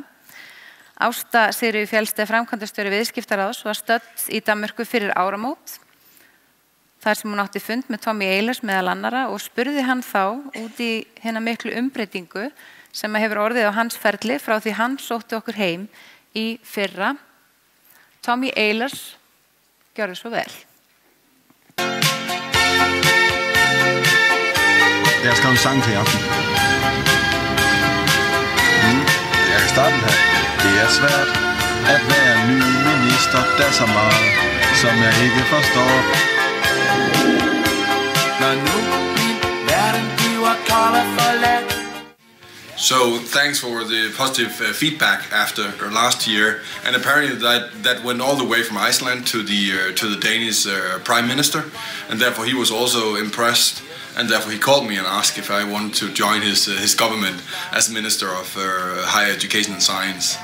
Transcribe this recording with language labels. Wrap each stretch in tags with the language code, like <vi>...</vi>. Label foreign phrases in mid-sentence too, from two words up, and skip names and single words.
<is>Ásta Sigríður Fjeldsted, framkvæmdastjóri viðskiptaráðs, var stödd í Danmörku fyrir áramót, þar sem hún átti fund með Tommy Ehlers meðal annara og spurði hann þá út í hina miklu umbreytingu sem hefur orðið á hans ferli frá því hann sótti okkur heim í fyrra. Tommy Ehlers, gjörðu svo vel.</is> <da>Jeg har skrevet en sang til i aften. Jeg kan starte den her. Det er svært at være ny minister. Der er så meget, som jeg ikke forstår. Når nu min verden bliver colorful.</da> <en>So thanks for the positive feedback after last year, and apparently that went all the way from Iceland to the Danish Prime Minister, and therefore he was also impressed, and therefore he called me and asked if I wanted to join his government as Minister of Higher Education and Science.</en>